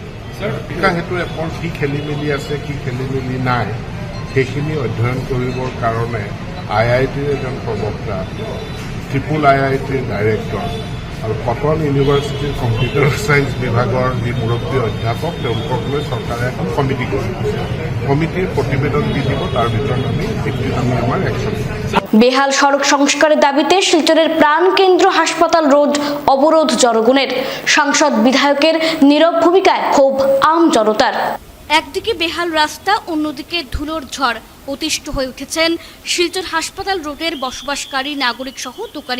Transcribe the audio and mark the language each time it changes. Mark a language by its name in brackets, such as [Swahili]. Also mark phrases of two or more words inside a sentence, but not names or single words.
[Assamese] শিক্ষা সেতু এপৰ কি খেলি মেলি আছে, কি খেলি মেলি নাই, সেইখিনি অধ্যয়ন কৰিবৰ কাৰণে IITৰ এজন প্ৰবক্তা, IIITৰ ডাইৰেক্টৰ আৰু কটন ইউনিভাৰ্চিটিৰ কম্পিউটাৰ ছায়েন্স বিভাগৰ যি মুৰব্বী অধ্যাপক, তেওঁলোকক লৈ চৰকাৰে এখন কমিটি গঠিত। কমিটিৰ প্ৰতিবেদন দি দিব, তাৰ ভিতৰত আমি আমাৰ একশ্যন। [Bangla] বেহাল সড়ক সংস্কারের দাবিতে শিলচরের প্রাণকেন্দ্র হাসপাতাল রোড অবরোধ জনগণের। সাংসদ বিধায়কের নীরব ভূমিকায় ক্ষোভ আম জনতার। একদিকে বেহাল রাস্তা, অন্যদিকে ধুলোর ঝড়। অতিষ্ঠ হয়ে উঠেছেন শিলচর হাসপাতাল রোডের বসবাসকারী নাগরিক সহ দোকানিরা।